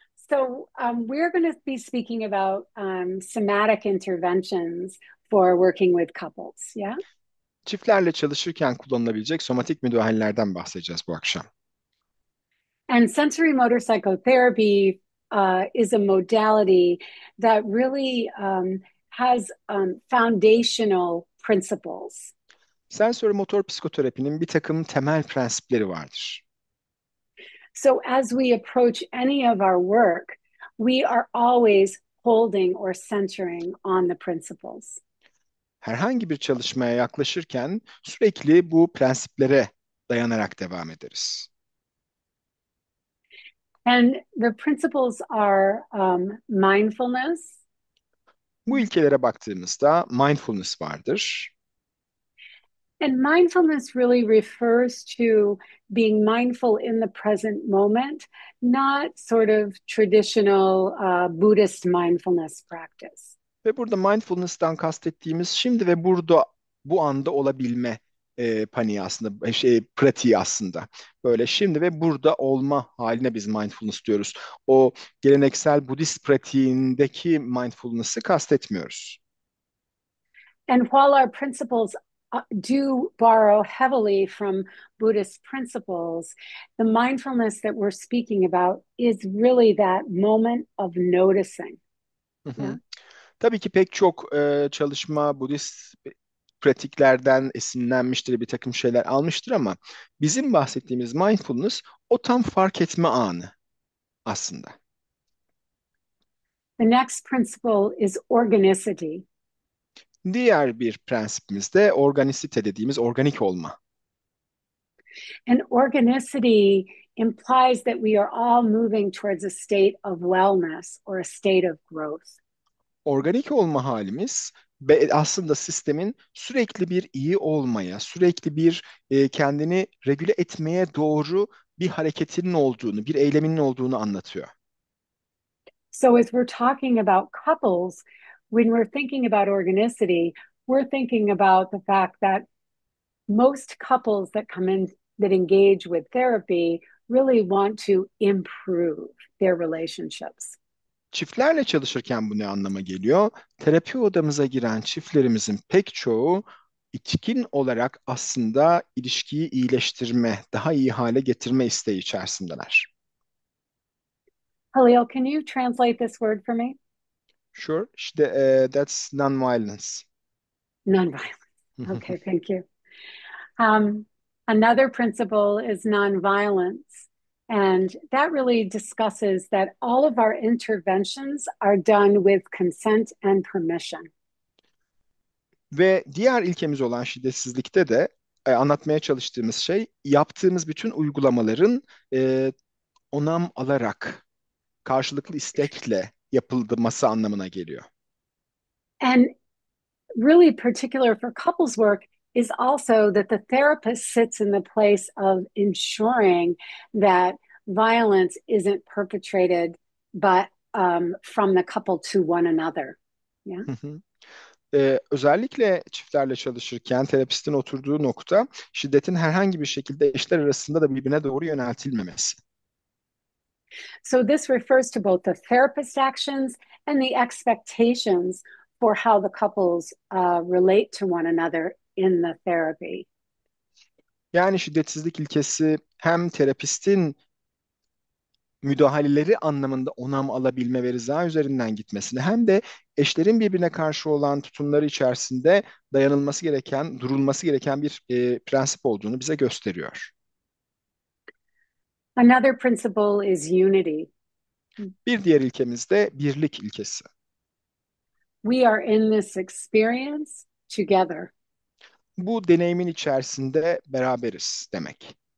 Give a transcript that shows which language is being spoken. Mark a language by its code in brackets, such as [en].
[en] So we're going to be speaking about somatic interventions for working with couples. Yeah. [tr] Çiftlerle çalışırken kullanılabilecek somatik müdahalelerden bahsedeceğiz bu akşam. [en] And sensory motor psychotherapy is a modality that really has foundational principles. [tr] Sensör motor psikoterapinin bir takım temel prensipleri vardır. [en] So as we approach any of our work, we are always holding or centering on the principles. [tr] Herhangi bir çalışmaya yaklaşırken sürekli bu prensiplere dayanarak devam ederiz. [en] And the principles are mindfulness. [tr] Bu ilkelere baktığımızda mindfulness vardır. [en] And mindfulness really refers to being mindful in the present moment, not sort of traditional Buddhist mindfulness practice. [tr] Ve burada mindfulness'tan kastettiğimiz şimdi ve burada bu anda olabilme paniği aslında, pratiği aslında. Böyle şimdi ve burada olma haline biz mindfulness diyoruz. O geleneksel Budist pratiğindeki mindfulness'ı kastetmiyoruz. [en] And while our principles do borrow heavily from Buddhist principles, the mindfulness that we're speaking about is really that moment of noticing. Hı Yeah. hı. [tr] Tabii ki pek çok çalışma Budist pratiklerden esinlenmiştir, bir takım şeyler almıştır ama bizim bahsettiğimiz mindfulness o tam fark etme anı aslında. [en] The next principle is organicity. [tr] Diğer bir prensibimiz de organiste dediğimiz organik olma. [en] And organicity implies that we are all moving towards a state of wellness or a state of growth. [tr] Organik olma halimiz aslında sistemin sürekli bir iyi olmaya, sürekli bir kendini regüle etmeye doğru bir hareketinin olduğunu, bir eyleminin olduğunu anlatıyor. [en] So as we're talking about couples, when we're thinking about organicity, we're thinking about the fact that most couples that come in that engage with therapy really want to improve their relationships. [tr] Çiftlerle çalışırken bu ne anlama geliyor? Terapi odamıza giren çiftlerimizin pek çoğu içkin olarak aslında ilişkiyi iyileştirme, daha iyi hale getirme isteği içerisindeler. [en] Halil, can you translate this word for me? Sure, [tr] işte [en] that's non-violence. Nonviolence. Okay, thank you. Another principle is nonviolence. And that really discusses that all of our interventions are done with consent and permission. [tr] Ve diğer ilkemiz olan şiddetsizlikte de anlatmaya çalıştığımız şey yaptığımız bütün uygulamaların e, onam alarak, karşılıklı istekle yapılması anlamına geliyor. [en] And really particular for couples work is also that the therapist sits in the place of ensuring that violence isn't perpetrated but from the couple to one another. Yeah. [tr] Özellikle çiftlerle çalışırken terapistin oturduğu nokta şiddetin herhangi bir şekilde eşler arasında da birbirine doğru yöneltilmemesi. [en] So this refers to both the therapist actions and the expectations for how the couples relate to one another in the therapy. [tr] Yani şiddetsizlik ilkesi hem terapistin müdahaleleri anlamında onam alabilme ve rıza üzerinden gitmesini hem de eşlerin birbirine karşı olan tutumları içerisinde dayanılması gereken, durulması gereken bir prensip olduğunu bize gösteriyor. [en] Another principle is unity. [tr] Bir diğer ilkemiz de birlik ilkesi. [en] We are in this experience together. [tr] Bu deneyimin içerisinde beraberiz demek.